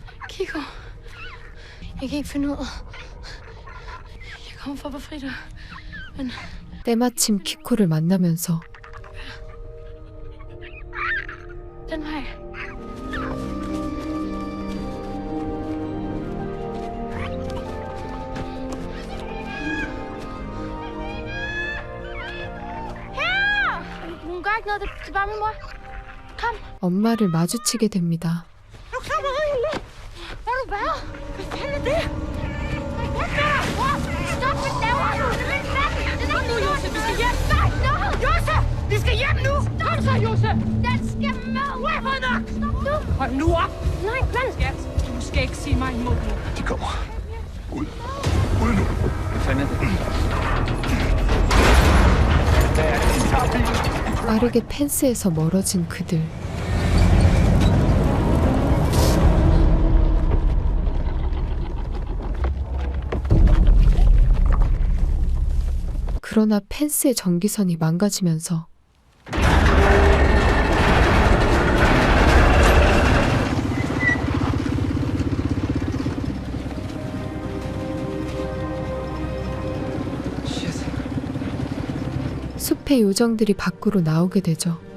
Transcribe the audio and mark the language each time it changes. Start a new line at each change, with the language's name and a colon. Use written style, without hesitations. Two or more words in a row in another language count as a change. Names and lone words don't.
Danish: Kiko. Jeg kan ikke finde ud. Jeg kommer for at befri dig. Men
Korean: 때마침 키코를 만나면서
Danish: den vej. Her! Hun gør ikke noget. Det er bare min mor. Kom.
Korean: 엄마를 마주치게 됩니다.
Danish: Nu kommer hun. Hvor er du været? Hvad fanden er det? Stop, hvad laver du? Kom nu, Josef, vi skal hjem. Nej, no! Josef, vi skal hjem nu! Kom så, Josef! Den skal med! Hvorfor nok? Stop nu! Hold nu op! Nej, men... Skat, du skal ikke sige mig imod nu. De kommer. Ud. Ud nu. Hvad fanden er det?
Korean: 빠르게 펜스에서 멀어진 그들. 그러나 펜스의 전기선이 망가지면서 숲의 요정들이 밖으로 나오게 되죠.